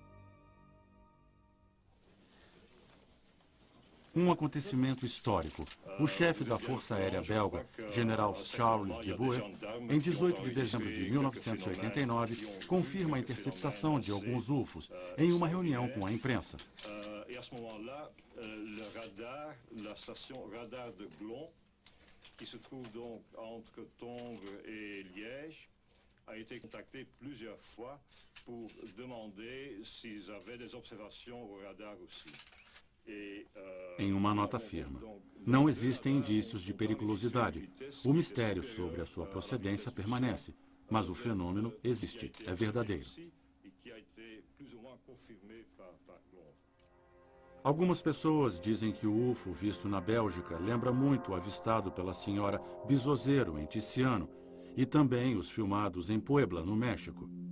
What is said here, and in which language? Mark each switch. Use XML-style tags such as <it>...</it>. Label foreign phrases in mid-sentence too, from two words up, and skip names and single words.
<pt>Um acontecimento histórico. O chefe da Força Aérea belga, General Charles de Gaulle, em 18 de dezembro de 1989, confirma a interceptação de alguns UFOs em uma reunião com a imprensa.</pt> <fr>Et à ce moment-là, le radar, la station radar de Glon, qui se trouve donc entre Tongres et Liège, a été contacté plusieurs fois pour demander s'ils avaient des observations au radar aussi.</fr> <pt>Em uma nota afirma, não existem indícios de periculosidade. O mistério sobre a sua procedência permanece, mas o fenômeno existe, é verdadeiro. Algumas pessoas dizem que o UFO visto na Bélgica lembra muito o avistado pela senhora Bisozeiro, em Tiziano, e também os filmados em Puebla, no México.</pt>